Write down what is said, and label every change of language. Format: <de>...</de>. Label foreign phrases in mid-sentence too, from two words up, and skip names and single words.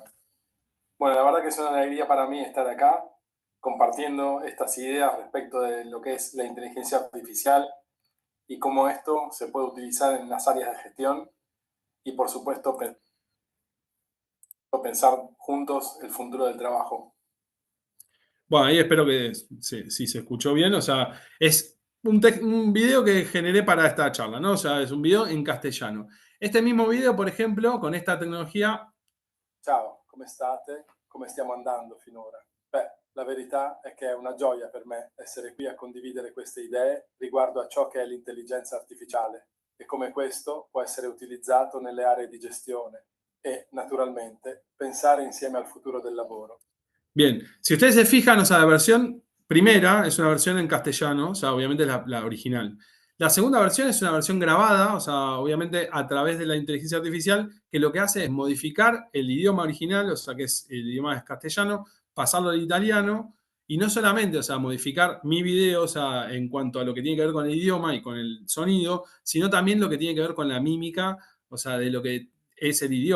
<es>Bueno, la verdad que es una alegría para mí estar acá compartiendo estas ideas respecto de lo que es la inteligencia artificial y cómo esto se puede utilizar en las áreas de gestión y, por supuesto, pensar juntos el futuro del trabajo. Bueno, ahí espero que si se escuchó bien. O sea, es un video que generé para esta charla, ¿no? O sea, es un video en castellano. Este mismo video, por ejemplo, con esta tecnología.</es> <it>Ciao, come state? Come stiamo andando finora? Beh, la verità è che è una gioia per me essere qui a condividere queste idee riguardo a ciò che è l'intelligenza artificiale e come questo può essere utilizzato nelle aree di gestione e, naturalmente, pensare insieme al futuro del lavoro.</it> <es>Bien, si ustedes se fijan, o sea, la versión primera es una versión en castellano, o sea, obviamente es la original. La segunda versión es una versión grabada, o sea, obviamente a través de la inteligencia artificial, que lo que hace es modificar el idioma original, o sea, que es el idioma es castellano, pasarlo al italiano, y no solamente, o sea, modificar mi video, o sea, en cuanto a lo que tiene que ver con el idioma y con el sonido, sino también lo que tiene que ver con la mímica, o sea, de lo que es el idioma.</es>